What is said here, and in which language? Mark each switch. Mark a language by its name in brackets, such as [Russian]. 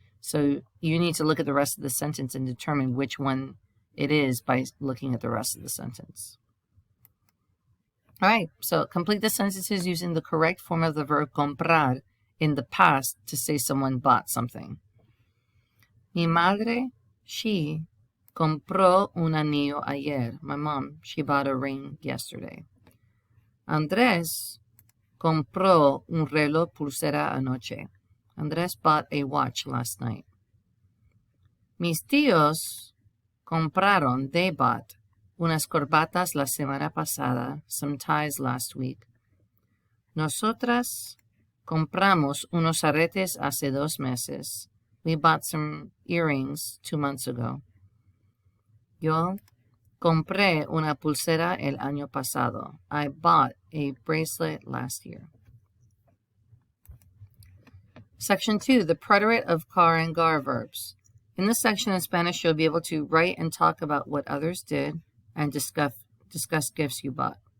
[English] So you need to look at the rest of the sentence and determine which one it is by looking at the rest of the sentence. All right, so complete the sentences using the correct form of the verb comprar in the past to say someone bought something. [Spanish] Mi madre, [English] she [Spanish] compró un anillo ayer. [English] My mom, she bought a ring yesterday. [Spanish] Andrés compró un reloj pulsera anoche. [English] Andrés bought a watch last night. [Spanish] Mis tíos compraron, [English] they bought, [Spanish] unas corbatas la semana pasada, [English] some ties last week. [Spanish] Nosotras compramos unos aretes hace 2 meses. [English] We bought some earrings 2 months ago. [Spanish] Yo compré una pulsera el año pasado. [English] I bought a bracelet last year. Section 2, the preterite of car and gar verbs. In this section in Spanish, you'll be able to write and talk about what others did and discuss gifts you bought.